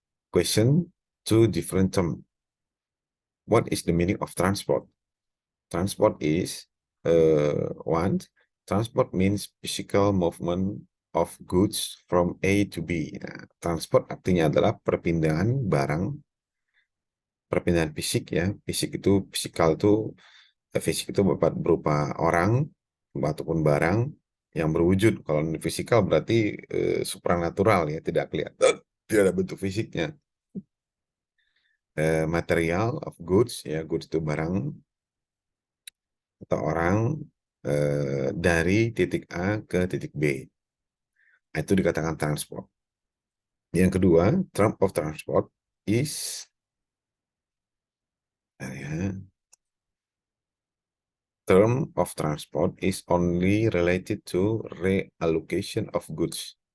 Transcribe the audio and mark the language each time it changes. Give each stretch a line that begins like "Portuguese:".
English: Question, two different terms. What is the meaning of transport? Transport is one. Transport means physical movement of goods from A to B.
Indonesian: Nah, transport artinya adalah perpindahan barang, perpindahan fisik ya. Fisikal itu fisik itu berupa orang ataupun barang yang berwujud. Kalau fisikal berarti supranatural ya, tidak kelihatan, tidak ada bentuk fisiknya.
English: Material of goods
Indonesian: ya, goods itu barang atau orang dari titik A ke titik B. Itu dikatakan transport. Yang kedua,
English: term of transport is term of transport is only related to reallocation of goods.